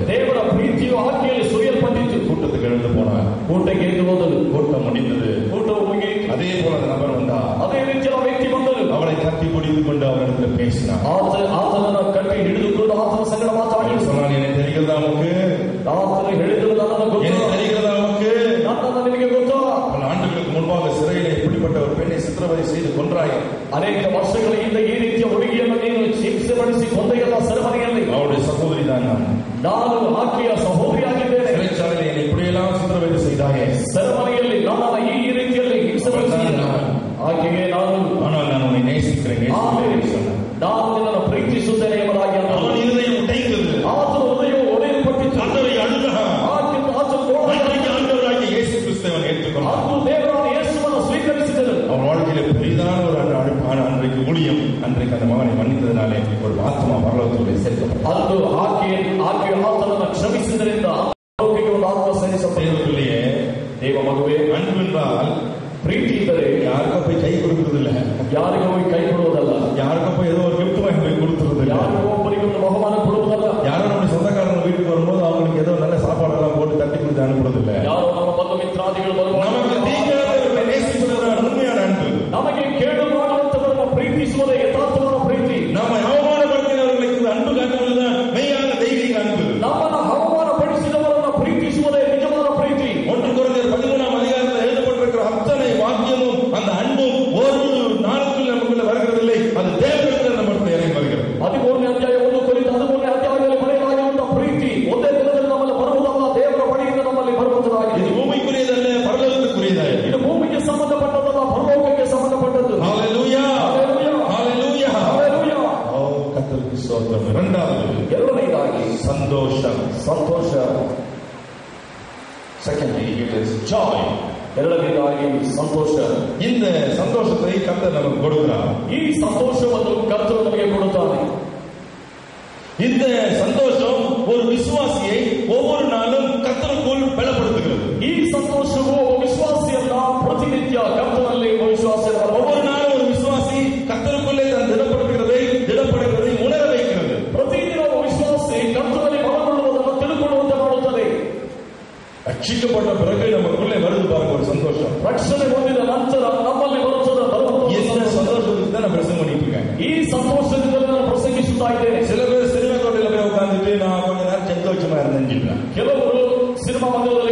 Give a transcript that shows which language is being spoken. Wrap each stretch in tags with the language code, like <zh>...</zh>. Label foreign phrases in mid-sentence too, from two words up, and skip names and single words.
<kn>ದೇವರ ಪ್ರೀತಿಯು ಆಕೆಯಲ್ಲಿ ಸುರಿಯಲ್ಪಟ್ಟಿತು.</kn> <ta>கூட்டத்துக்கு எழுந்து போனார்.</ta> <kn>ಕೂಟಕ್ಕೆ ಎದ್ದು ಹೋದಳು.</kn> <ta>கூட்டம் முடிந்தது.</ta> <kn>ಕೂಟವು ಮುಗಿಯಿತು.</kn> <ta>அதே போல அந்த நபர் வந்தார்.</ta> <kn>ಅದೇ ರೀತಿಯ ವ್ಯಕ್ತಿ ಬಂದನು.</kn> <ta>அவளை கட்டி பிடித்துக் கொண்டு அவரிடத்தில் பேசினார்.</ta> <kn>ಆತನನ್ನು ಕಟ್ಟಿ ಹಿಡಿದುಕೊಂಡು ಆತನ ಸಂಗಡ ಮಾತಾಡಿ</kn> <ta>சொன்னான், என்னை தெரிகிறதா உனக்கு?</ta> <kn>ಆತನು ಹೇಳಿದರು, ನನ್ನನ್ನು ಗೊತ್ತು.</kn> <ta>என்னை தெரிகிறதா உனக்கு?</ta> <kn>ನನ್ನನ್ನು ನಿನಗೆ ಗೊತ್ತು.</kn> <ta>பல ஆண்டுகளுக்கு முன்பாக சிறையிலே இப்படிப்பட்ட ஒரு பெண்ணை சித்திரவதை செய்து கொன்றாய்.</ta> <kn>ಅನೇಕ ವರ್ಷಗಳ ಹಿಂದೆ ಈ ರೀತಿಯ ಹುಡುಗಿಯನ್ನು ನೀನು ಹಿಂಸೆ ಪಡಿಸಿ ಕೊಂದೆಯಲ್ಲ ಸೆರೆಮನೆಯಲ್ಲಿ.</kn> <ta>அவருடைய சகோதரி தான்</ta> <kn>ನಾನು ಆಕೆಯ ಸಹೋದರಿಯಾಗಿದ್ದೇನೆ.</kn> <ta>சிறைச்சாலையில் என்னை இப்படியெல்லாம் சித்திரவதை செய்தாயே.</ta> <kn>ಸೆರೆಮನೆಯಲ್ಲಿ ನನ್ನನ್ನು ಈ ರೀತಿಯಲ್ಲಿ ಹಿಂಸೆ ಪಡಿಸಿದ ಆಕೆಗೆ</kn> <ta>ஆனால் நான் உன்னை நேசிக்கிறேன்.</ta> <kn>ನಾನು ನಿನ್ನನ್ನು ಪ್ರೀತಿಸುತ್ತೇನೆ ಎಂಬುದಾಗಿ</kn> <ta>அவன் இருதயம் உடைந்தது.</ta> <kn>ಆತನ ಹೃದಯವು ಒಡೆಯಲ್ಪಟ್ಟಿತು.</kn> <ta>ஆண்டவரை அழுதா. ஆண்டவராகிய இயேசு கிறிஸ்துவை ஏற்றுக்கொண்டார்.</ta> <kn>ಆತನು ದೇವರಾದ ಯೇಸುವನ್ನು ಸ್ವೀಕರಿಸಿದನು.</kn> <ta>அவன் வாழ்க்கையில பெரிதான ஒரு அன்றைக்கு ஊழியம், அன்றைக்கு அந்த மகனை மன்னித்ததினாலே ஒரு ஆத்மா பரலோகத்திலே சேர்க்கப்பட்டது.</ta> <kn>ಅಂದು ಆಕೆಯ ಆತನನ್ನು ಕ್ಷಮಿಸಿದ್ದರಿಂದ ಆರೋಗ್ಯಕ್ಕೆ ಒಂದು ಆತ್ಮ ಸೇರಿಸಲ್ಪಟ್ಟಿದೆ. ದೇವ ಮಗುವೆ,</kn> <ta>அன்பு என்றால்</ta> <kn>ಪ್ರೀತಿ ಇದ್ದರೆ</kn> <ta>யாருக்கும் போய் கை கொடுக்கறதில்ல.</ta> <kn>ಯಾರಿಗೂ ಹೋಗಿ ಕೈ ಕೊಡುವುದಲ್ಲ.</kn> <ta>யாருக்கும் போய் ஏதோ ஒரு கிஃப்ட் வாங்கி போய் கொடுத்துறதில்ல.</ta> <kn>ಯಾರಿಗೂ ಒಬ್ಬರಿಗೆ ಒಂದು ಬಹುಮಾನ ಕೊಡುವುದಲ್ಲ.</kn> <ta>யாரோ நம்ம சொந்தக்காரங்க வீட்டுக்கு வரும்போது அவங்களுக்கு ஏதோ நல்ல சாப்பாடெல்லாம் போட்டு தட்டி கொடுத்து அனுப்புறதில்ல.</ta> <kn>ಯಾರೋ ನಮ್ಮ ಬಂಧು ಮಿತ್ರಾದಿಗಳು ಬರುವಾಗ</kn> <ta>நமக்கு தீங்கானவர்களை நேசிப்பதுதான் உண்மையான அன்பு.</ta> <kn>ನಮಗೆ ಕೇಡು ಮಾಡುವಂತವರನ್ನು ಪ್ರೀತಿಸುವುದೇ ಯಥಾರ್ಥವಾದ ಪ್ರೀತಿ.</kn> <ta>நம்ம அவமானப்படுத்தினவர்களுக்கு அன்பு காட்டுவதுதான் மெய்யான தெய்வீக அன்பு.</ta> <kn>ನಮ್ಮನ್ನು ಅವಮಾನಪಡಿಸಿದವರನ್ನು ಪ್ರೀತಿಸುವುದೇ ನಿಜವಾದ ಪ್ರೀತಿ.</kn> <ta>1 கொரிந்தியர் 13ஆம் அதிகாரத்தில் எழுதப்பட்டிருக்கிற அத்தனை வாக்கியமும் அந்த அன்பும் ஒரு நாளுக்குள் நமக்குள்ள வருகிறதில்லை. அது தேவனிடத்தில் நம்மளுக்கு இறங்கி வருகிறது.</ta> <kn>13ನೇ ಅಧ್ಯಾಯ 1 ಕೊರಿಂಥ 13ನೇ ಅಧ್ಯಾಯದಲ್ಲಿ ಬರೆಯಲಾಗಿರುವಂತಹ ಪ್ರೀತಿ ಒಂದೇ ದಿನದಲ್ಲಿ ನಮ್ಮಲ್ಲಿ ಬರುವುದಲ್ಲ, ದೇವರ ಬಳಿಯಿಂದ ನಮ್ಮಲ್ಲಿ ಬರುವುದಾಗಿದೆ.</kn> <ta>இது பூமிக்குரியதல்ல, பரலோகத்துக்குரியது.</ta> <kn>ಇದು ಭೂಮಿಗೆ ಸಂಬಂಧಪಟ್ಟದಲ್ಲ, ಪರಲೋಕಕ್ಕೆ ಸಂಬಂಧಪಟ್ಟದ್ದು.</kn> <ta>ஹalleluya, ஹalleluya, ஹalleluya, ஹalleluya. கர்த்தருக்கு ஸ்தோத்திரம்.</ta> <kn>ಎರಡನೇದಾಗಿ ಸಂತೋಷ.</kn> <en>Secondly, it is joy.</en> <kn>ಎರಡನೇದಾಗಿ ಸಂತೋಷ.</kn> <ta>இந்த சந்தோஷத்தை கர்த்தர் நமக்கு கொடுக்கிறார்.</ta> <kn>ಈ ಸಂತೋಷವನ್ನು ಕರ್ತನು ನಮಗೆ ಕೊಡುತ್ತಾನೆ.</kn> <ta>இந்த சந்தோஷம் ஒரு விசுவாசியை ஒவ்வொரு நாளும் கர்த்தருக்குள் பலப்படுத்துகிறது.</ta> <kn>ಈ ಸಂತೋಷವು ವಿಶ್ವಾಸಿಯನ್ನ ಪ್ರತಿನಿತ್ಯ ಕರ್ತನಲ್ಲಿ ವಿಶ್ವಾಸ</kn> <ta>ஒவ்வொரு நாளும் ஒரு விசுவாசி கர்த்தருக்குள்ளே தான் திடப்படுகிறதை உணர வைக்கிறது.</ta> <kn>ಪ್ರತಿದಿನ ವಿಶ್ವಾಸಿ ಕರ್ತನಲ್ಲಿ ಬಲಗೊಳ್ಳುವುದನ್ನು ತಿಳುಕೊಳ್ಳುವಂತೆ ಮಾಡುತ್ತದೆ.</kn> <ta>ரட்சிக்கப்பட்ட பிறகு நமக்குள்ளே வருது பாருங்க ஒரு சந்தோஷம்.</ta> <kn>ರಕ್ಷಣೆ ಹೊಂದಿದ ನಂತರ ನಮ್ಮಲ್ಲಿ ಬರುತ್ತದೆ.</kn> <ta>இந்த சந்தோஷத்துக்கு தான் நான் பிரசங்கம் பண்ணிட்டு இருக்கேன்.</ta> <kn>ಈ ಸಂತೋಷದಿಂದಲೇ ನಾನು ಪ್ರಸಂಗಿಸುತ್ತಾ ಇದ್ದೇನೆ.</kn> <ta>சில பேர் சினிமா தோட்டத்தில் போய் உட்கார்ந்துட்டு நான் கொஞ்ச நேரம் சந்தோஷமா இருந்தேன்.</ta> <kn>ಕೆಲವರು ಸಿನಿಮಾ</kn>